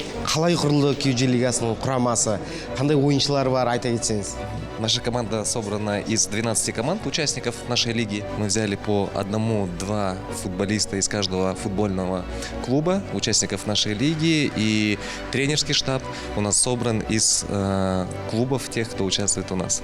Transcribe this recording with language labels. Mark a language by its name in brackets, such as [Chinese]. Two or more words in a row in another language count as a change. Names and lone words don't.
[Kazakh] Қалай құрылды KG лигасының құрамасы? Қандай ойыншылар бар, айта кетсеңіз? [Russian] Наша команда собрана из 12 команд, участников нашей лиги. Мы взяли по 1-2 футболиста из каждого футбольного клуба, участников нашей лиги. И тренерский штаб у нас собран из клубов тех, кто участвует у нас.